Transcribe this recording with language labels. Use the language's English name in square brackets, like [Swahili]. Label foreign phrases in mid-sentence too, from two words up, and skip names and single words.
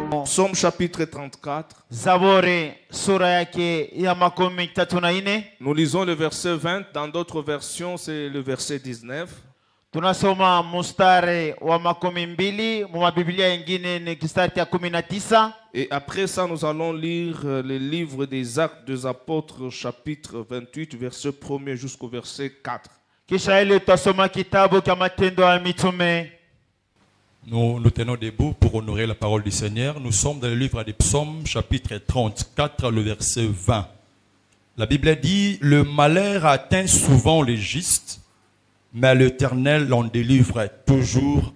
[French] Psaume chapitre 34. [Swahili] Zaburi sura yake ya 34. [French] Nous lisons le verset 20. Dans d'autres versions, c'est le verset 19. [Swahili] Tunasoma mustari wa 12, mwa Biblia yengine ni kistari cha 19. [French] Et après ça, nous allons lire le livre des Actes des Apôtres, chapitre 28, verset 1er jusqu'au verset 4. [Swahili] Kisha ile tutasoma kitabu cha Matendo ya Mitume. [French] Nous nous tenons debout pour honorer la parole du Seigneur. Nous sommes dans le livre des Psaumes, chapitre 34, le verset 20. La Bible dit « Le malheur atteint souvent les justes, mais l'Éternel l'en délivre toujours.